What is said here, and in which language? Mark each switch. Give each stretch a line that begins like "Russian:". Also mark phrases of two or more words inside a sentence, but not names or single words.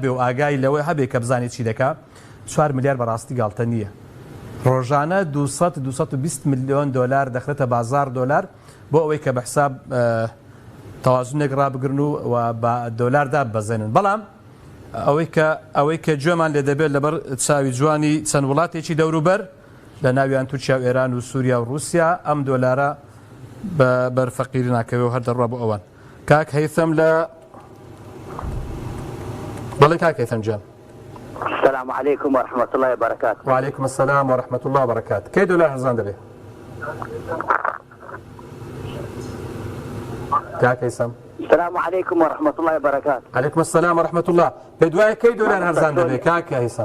Central Kurdish: و ئاگای لەوەی هەبێ کە بزانێت چی دەکا 4 ملیار بەڕاستی گاڵتە نییە ڕۆژانە 220 میلیۆن دۆلار دەخرێتە بازار دۆلار بۆ ئەوەی کە بە حساب تەوازونێک ڕابگرن و بە دۆلاردا بەزێنن بەڵام ئەوەی کە گوێمان لێ دەبێت لەبەر چاوی جوانی چەند وڵاتێکی دەوروبەر لە ناویان تورکیا و ئێران و سووریا و رووسیا ئەم دۆلارە بە بەرفەقیری ناکەوێت و هەر دەڕوا بۆ ئەوان. کاک هەیثەم لە بەڵێ کاک هەیثەم جان.
Arabic: السلام عليكم ورحمة الله وبركاته. وعليكم السلام ورحمة الله وبركاته.
Central Kurdish: كي دولار هرزان دەبێ؟ كاك هيثم
Arabic: السلام عليكم ورحمة الله وبركاته. عليكم السلام ورحمة الله.
Central Kurdish: بدواي كي دولار هرزان دبي كاك هيثم